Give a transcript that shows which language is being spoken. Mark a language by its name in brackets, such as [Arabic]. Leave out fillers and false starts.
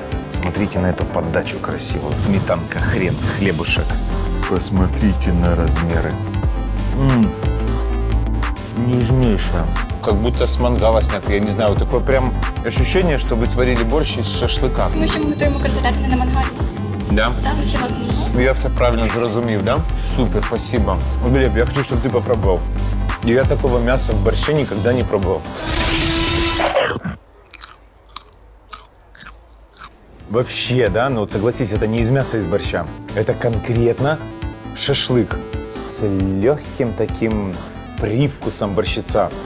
[Russian] Смотрите на эту поддачу красивую. Сметанка, хрен, хлебушек. Посмотрите на размеры. Нежнейшая. Как будто с мангала снято. Я не знаю, вот такое прям ощущение, что вы сварили борщ из шашлыка. [Ukrainian] Ми ще готуємо котлети на мангалі. [Russian] Да? [Ukrainian] Да, ми ще вас не Ну, я все правильно зрозумів, да? [Russian] Супер, спасибо. Глеб, я хочу, чтобы ты попробовал. Я такого мяса в борще никогда не пробовал. Вообще, да, ну вот согласись, это не из мяса из борща. Это конкретно шашлык с легким таким привкусом борщица.